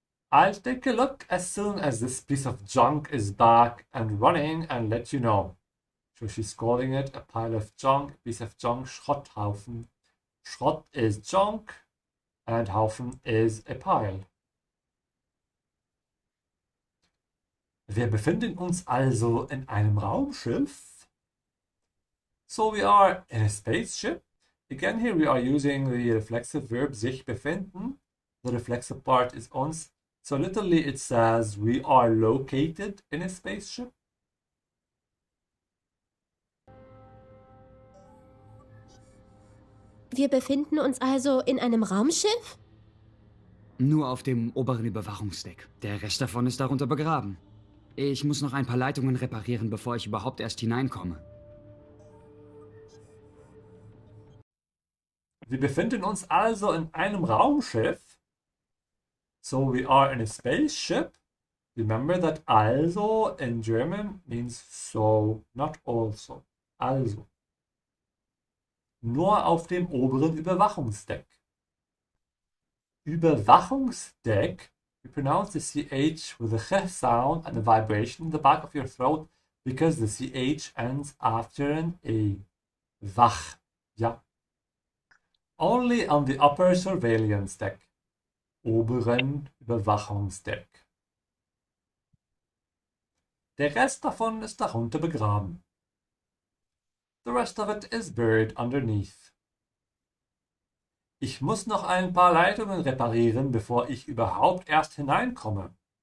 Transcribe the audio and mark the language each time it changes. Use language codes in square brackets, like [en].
[en] I'll take a look as soon as this piece of junk is back and running and let you know. So she's calling it a pile of junk, piece of junk, Schrotthaufen. Schrott is junk and Haufen is a pile. [de] Wir befinden uns also in einem Raumschiff. [en] So we are in a spaceship. Again, here we are using the reflexive verb sich befinden. The reflexive part is uns. So literally it says we are located in a spaceship. [de] Wir befinden uns also in einem Raumschiff? Nur auf dem oberen Überwachungsdeck. Der Rest davon ist darunter begraben. Ich muss noch ein paar Leitungen reparieren, bevor ich überhaupt erst hineinkomme. Wir befinden uns also in einem Raumschiff. [en] So we are in a spaceship. Remember that also in German means so, not also. Also. [de] Nur auf dem oberen Überwachungsdeck. [en] Überwachungsdeck, you pronounce the CH with a ch sound and a vibration in the back of your throat because the CH ends after an A. Wach, ja. Only on the upper surveillance deck. [de] Oberen Überwachungsdeck. Der Rest davon ist darunter begraben. [en] The rest of it is buried underneath. [de] Ich muss noch ein paar Leitungen reparieren, bevor ich überhaupt erst hineinkomme.